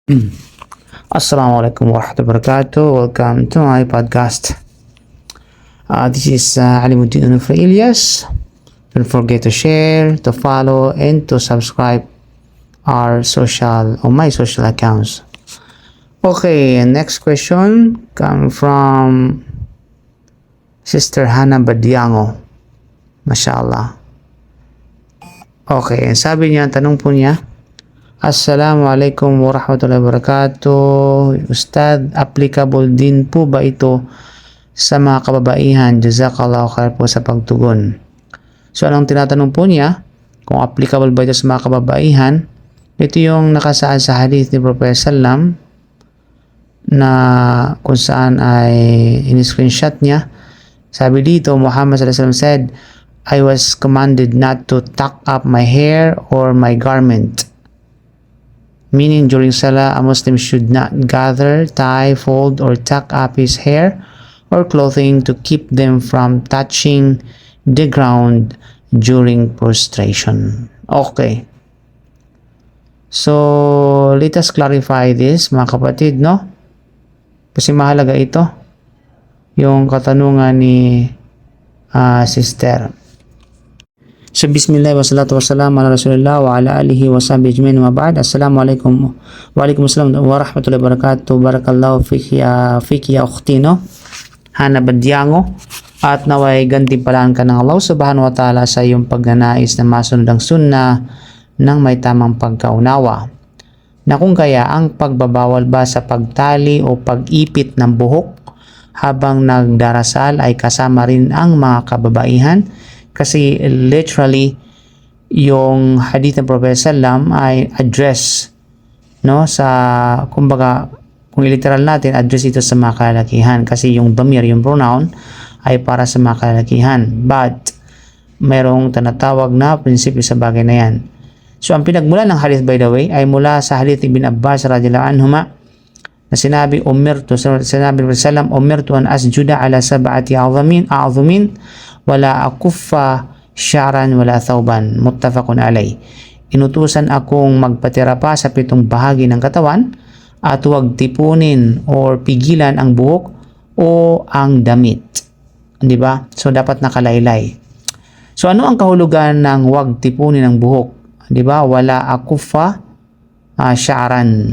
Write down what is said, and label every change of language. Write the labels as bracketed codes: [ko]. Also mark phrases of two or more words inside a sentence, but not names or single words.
[ar] السلام عليكم ورحمة الله وبركاته. [en] Welcome to my podcast. This is Alimuddin Unufra Ilyas. Don't forget to share, to follow, and to subscribe my social accounts. Okay, next question come from Sister Hannah Badiango. Mashallah. [tl] Okay, sabi niya, tanong po niya, [ar] السلام عليكم ورحمة الله وبركاته. [tl] Ustad, applicable din po ba ito sa mga kababaihan? [ar] جزاك الله خير [tl] po sa pagtugon. So, anong tinatanong po niya? Kung applicable ba ito sa mga kababaihan? Ito yung nakasaad sa hadith ni Prophet Sallam na kung saan ay in-screenshot niya. Sabi dito, [en] Muhammad [ar] صلى الله عليه وسلم [en] said, I was commanded not to tuck up my hair or my garment. Meaning, during Salah, a Muslim should not gather, tie, fold, or tuck up his hair or clothing to keep them from touching the ground during prostration. Okay. So, let us clarify this, [tl] mga kapatid, no? Kasi mahalaga ito. Yung katanungan ni Sister. So, [ar] بسم الله والصلاة والسلام على رسول الله وعلى آله وصحبه أجمعين وبعد. السلام عليكم وعليكم السلام ورحمة الله وبركاته. بارك الله فيك يا أختي, [tl] no? Hannah Badiango. At naway gantimpalaan ka ng Allah [ar] سبحانه وتعالى [tl] sa iyong pagnanais na masunod ang sunnah ng may tamang pagkaunawa. Na kung kaya ang pagbabawal ba sa pagtali o pag-ipit ng buhok habang nagdarasal ay kasama rin ang mga kababaihan? Kasi literally yung hadith ng Prophet Sallam ay address, no, sa kumbaga kung literal natin, address ito sa mga kalalakihan kasi yung damir, yung pronoun ay para sa mga kalalakihan, but mayroong tinatawag na prinsipyo sa bagay na yan. So ang pinagmula ng hadith, [en] by the way, [tl] ay mula sa hadith Ibn Abbas [ar] رضي الله عنهما [tl] na sinabi ng Prophet Sallam, [ar] أمرت أن أسجد على سبعة أعظم ولا أكف شعرا ولا ثوبا متفق عليه. [tl] Inutusan akong magpatira pa sa 7 bahagi ng katawan at huwag tipunin or pigilan ang buhok o ang damit. Di ba? So dapat nakalaylay. So ano ang kahulugan ng huwag tipunin ang buhok? Di ba? [ar] ولا أكف شعرا.